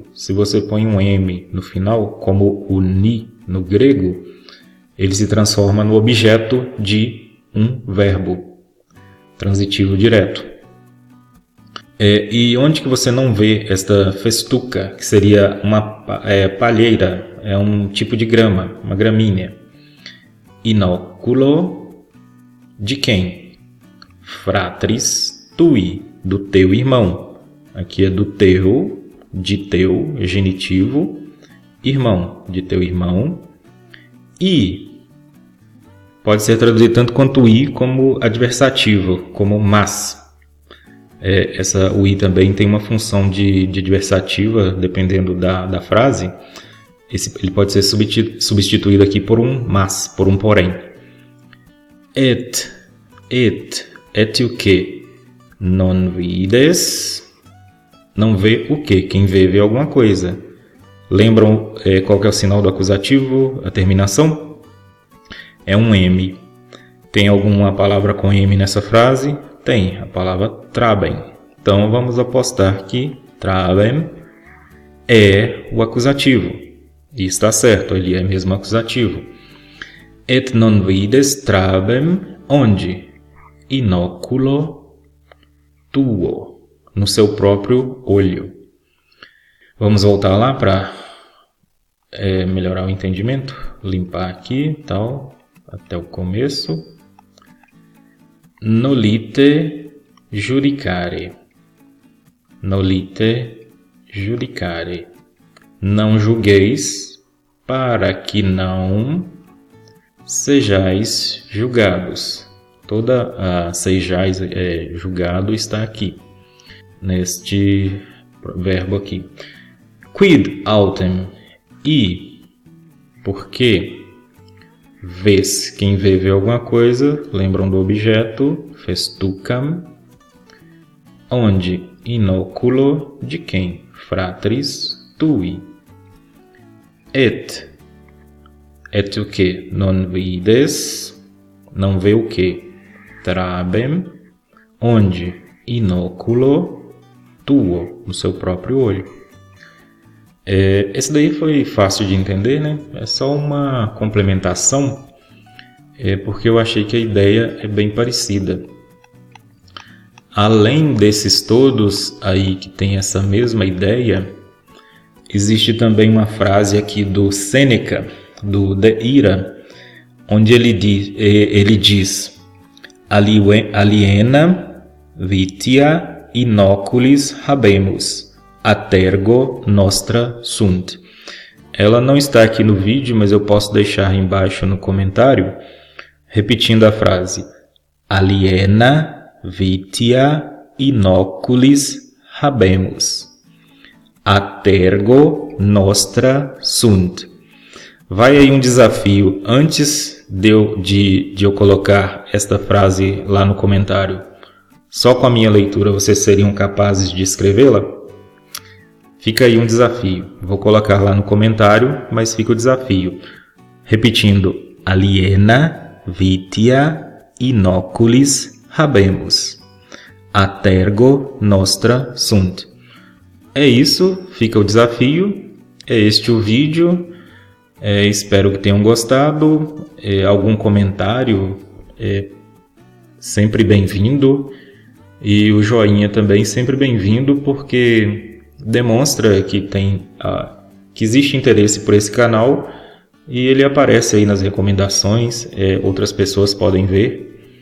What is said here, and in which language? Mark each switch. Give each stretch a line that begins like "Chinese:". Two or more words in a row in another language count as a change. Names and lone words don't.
Portuguese: Se você põe um M no final, como o ni no grego, ele se transforma no objeto de um verbo transitivo direto. E onde que você não vê esta festuca, que seria uma palheira, é um tipo de grama, uma gramínea. Inóculo de quem?
Latin: Fratris tui,
Portuguese: do teu irmão. Aqui é do teu, de teu, genitivo, irmão, de teu irmão. E pode ser traduzido tanto quanto i como adversativo, como mas. O i também tem uma função de adversativa, dependendo da frase. Ele pode ser substituído aqui por um mas, por um porém. Et o que?
Latin: Non vides.
Portuguese: Não vê o que? Quem vê alguma coisa. Lembram qual que é o sinal do acusativo? A terminação? É um M. Tem alguma palavra com M nessa frase? Tem, a palavra trabem. Então vamos apostar que trabem é o acusativo. E está certo, ele é mesmo acusativo.
Latin: Et non vides trabem, onde? Inóculo tuo,
Portuguese: no seu próprio olho. Vamos voltar lá para melhorar o entendimento. Limpar aqui, tal, até o começo.
Latin: Nolite judicare. nolite judicare.
Portuguese: Não julgueis, para que não sejais julgados. Toda a sejais julgado está aqui, neste verbo aqui.
Latin: Quid autem,
Portuguese: e porque, vês, quem vê alguma coisa, lembram do objeto, festucam, onde inoculo, de quem?
Latin: Fratris tui.
Portuguese: Et o que?
Latin: Non vides,
Portuguese: não vê o que?
Latin: Trabem, onde? Inoculo tuo,
Portuguese: no seu próprio olho. Esse daí foi fácil de entender, né? É só uma complementação, porque eu achei que a ideia é bem parecida. Além desses todos aí que tem essa mesma ideia, existe também uma frase aqui do Sêneca, do De Ira, onde ele diz
Latin: aliena vitia inoculis habemus, atergo nostra sunt.
Portuguese: Ela não está aqui no vídeo, mas eu posso deixar embaixo no comentário, repetindo a frase:
Latin: aliena vitia inoculis habemus, atergo nostra sunt.
Portuguese: Vai aí um desafio. Antes de eu colocar esta frase lá no comentário, só com a minha leitura vocês seriam capazes de escrevê-la? Fica aí um desafio. Vou colocar lá no comentário, mas fica o desafio. Repetindo:
Latin: aliena vitia inoculis habemus, atergo nostra sunt.
Portuguese: É isso, fica o desafio. É este o vídeo. Espero que tenham gostado. Algum comentário é sempre bem-vindo. E o joinha também sempre bem-vindo, porque demonstra que que existe interesse por esse canal e ele aparece aí nas recomendações, outras pessoas podem ver.